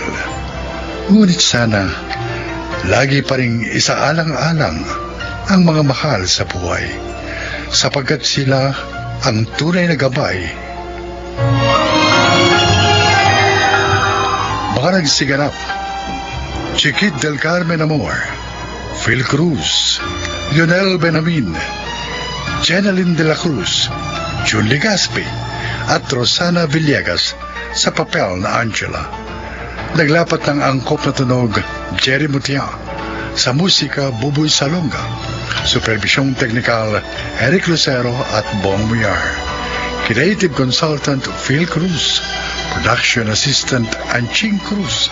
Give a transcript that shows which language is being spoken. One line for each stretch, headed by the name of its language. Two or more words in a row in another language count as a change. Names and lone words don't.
Filipino: Ngunit sana, lagi pa ring isaalang-alang ang mga mahal sa buhay, sapagkat sila ang tunay na gabay. Mga nagsiganap: Chiquit del Carmen Amor, Phil Cruz, Lionel Benamin, Jeneline de la Cruz, Jun Legaspi, at Rosana Villegas sa papel na Angela. Naglapat ng angkop na tunog Jerry Mutia, sa musika Buboy Salonga, supervisyong teknikal Eric Lucero at Bong Muyar,
English: creative consultant
Filipino: Phil Cruz,
English: production assistant
Filipino: Anching Cruz.